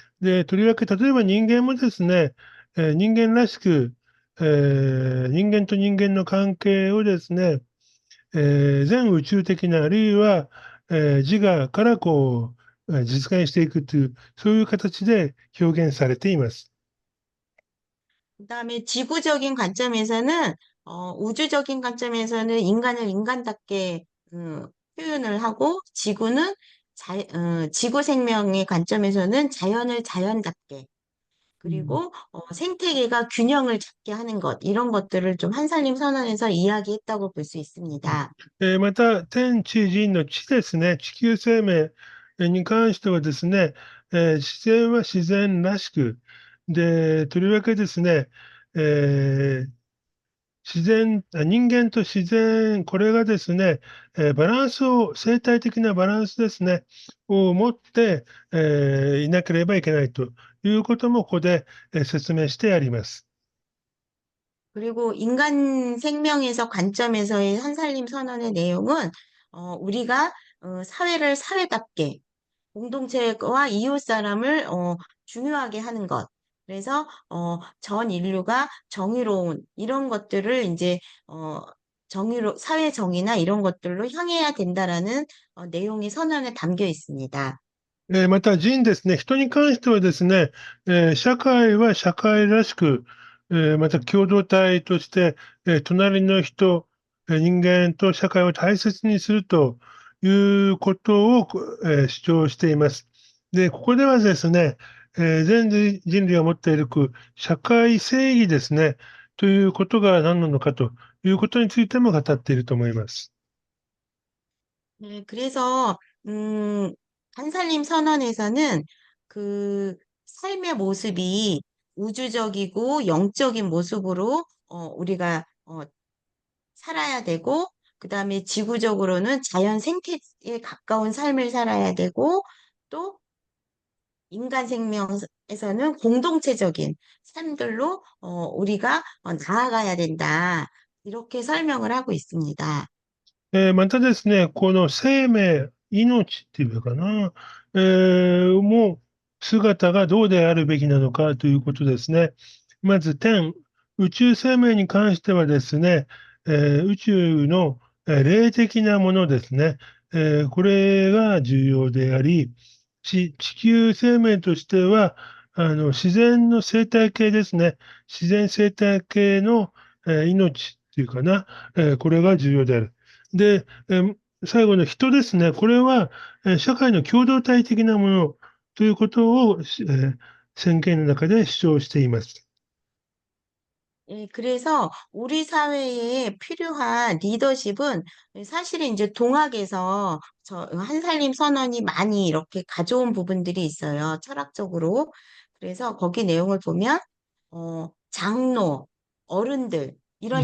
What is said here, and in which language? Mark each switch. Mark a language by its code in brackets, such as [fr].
[ja] で、とりわけ例えば人間もですね、人間らしく、人間と人間の関係をですね、全宇宙的な、あるいは、自我から実現していくという、そういう形で表現されています。 [ko] 그다음에 지구적인 관점에서는 우주적인 관점에서는 인간을 인간답게 표현을 하고 지구는 지구 생명의 관점에서는 자연을 자연답게 그리고 생태계가 균형을 잡게 하는 것 이런 것들을 좀 한살림 선언에서 이야기했다고 볼 수 있습니다. また、天地人の地ですね、地球生命に関してはですね、自然は自然らしく、で、とりわけですね、えー人間と自然、これがですね、バランスを、生態的なバランスですね、を持って、いなければいけないということも、ここで、説明してあります。 그리고 인간 생명에서 관점에서의 한살림 선언의 내용은 우리가 사회를 사회답게 공동체와 이웃 사람을 중요하게 하는 것. 그래서 전 인류가 정의로운 이런 것들을 이제 사회 정의나 이런 것들로 향해야 된다라는 내용이 선언에 담겨 있습니다. [ja] また人ですね、人に関してはですね、社会は社会らしく、また共同体として、隣の人、人間と社会を大切にするということを、主張しています。で、ここではですね、全人類が持っている社会正義ですね、ということが何なのかということについても語っていると思います。 [ko] 네, 그래서 음, 한살림 선언에서는 그 삶의 모습이 우주적이고 영적인 모습으로 우리가 살아야 되고 그다음에 지구적으로는 자연 생태에 가까운 삶을 살아야 되고, 또 인간 생명에서는 공동체적인 삶들로 우리가 나아가야 된다. 이렇게 설명을 하고 있습니다. [ja] またですね、この生命、命っていうかな、もう姿がどうであるべきなのかということですね。まず天、宇宙生命に関してはですね、宇宙の霊的なものですね、これが重要であり、地球生命としては、自然の生態系ですね。自然生態系の、命っていうかな、これが重要である。で、最後の人ですね。これは、社会の共同体的なものということを、宣言の中で主張しています。 [ko] 예, 그래서 우리 사회에 필요한 리더십은 사실은 이제 동학에서 저 한살림 선언이 많이 이렇게 가져온 부분들이 있어요. 철학적으로. 그래서 거기 내용을 보면 장로, 어른들 이런